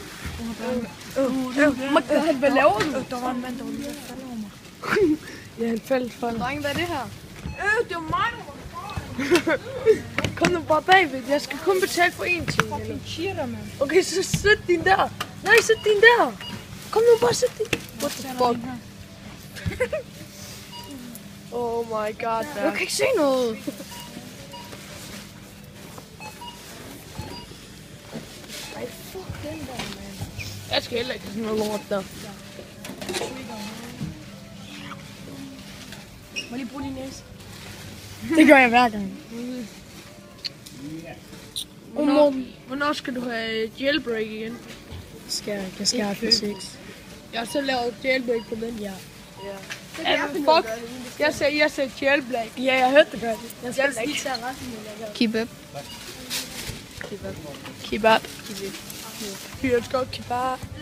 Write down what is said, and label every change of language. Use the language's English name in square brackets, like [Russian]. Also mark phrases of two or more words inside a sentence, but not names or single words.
[Danish] Hvad laver du? Der var en mand, der var lige ved at falde over mig. Ja, han faldt for dig. Drenge, hvad er det her? Det var mig, der var Kom nu bare bagved. Jeg skal kun betale for én ting. [English] fucking cheater, mand. Okay, så sæt din der. Nej, sæt din der. Kom nu bare, sæt din. What the fuck? Oh my god, [Danish] der. Jeg kan ikke se noget. Ej, fuck den der, man. Jeg skal heller ikke have sådan noget lort der. Må jeg lige bruge din næse? Det gør jeg hver gang. Hvornår skal du have jailbreak igen? Jeg skal have physics. Jeg har selv lavet jailbreak på den, ja. Ja, Fuck. Jeg sagde jailbreak. Ja, jeg hørte det godt. Jeg skal lige tage resten. [English] Keep up. [Danish] Kebab. Vi elsker godt kebab.